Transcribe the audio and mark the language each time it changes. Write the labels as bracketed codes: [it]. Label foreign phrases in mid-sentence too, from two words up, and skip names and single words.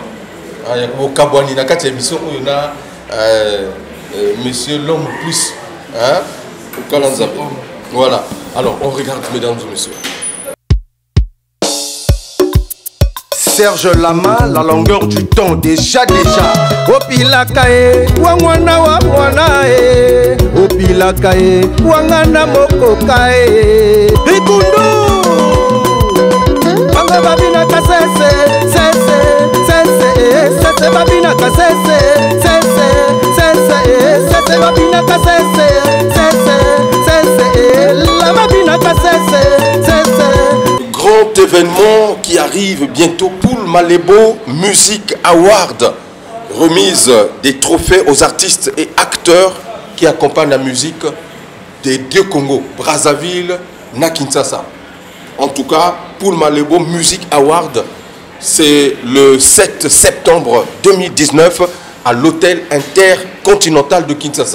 [fr] Il y a au Kabouani, dans cette émission où il y a Monsieur l'homme plus. Hein? Voilà. Alors, on regarde, mesdames et messieurs. Serge Lama, la longueur du temps, déjà. Opilakae, wangwana wa mwanae. Opilakae, wangana mokokae. Rikundu, wanga babina kasese, sese babina kasese, sese babina kasese, la babina kasese, Grand événement qui arrive bientôt, Poul Malebo Music Award, remise des trophées aux artistes et acteurs qui accompagnent la musique des deux Congos, Brazzaville, na Kinshasa. En tout cas, Poul Malebo Music Award, c'est le 7 septembre 2019 à l'hôtel intercontinental de Kinshasa.